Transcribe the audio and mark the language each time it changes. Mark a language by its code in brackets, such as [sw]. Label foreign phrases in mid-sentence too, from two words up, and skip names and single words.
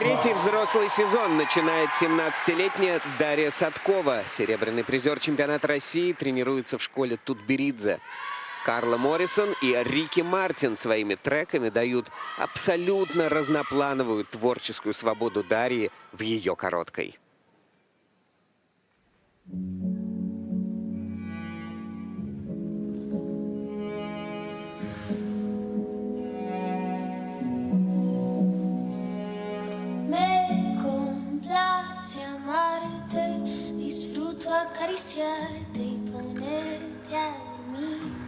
[ru] 3-й взрослый сезон начинает 17-летняя Дарья Садкова. Серебряный призер чемпионата России тренируется в школе Тутберидзе. Карла Моррисон и Рики Мартин своими треками дают абсолютно разноплановую творческую свободу Дарьи в ее короткой. [es] Me complace amarte, disfruto acariciarte y ponerte al mí.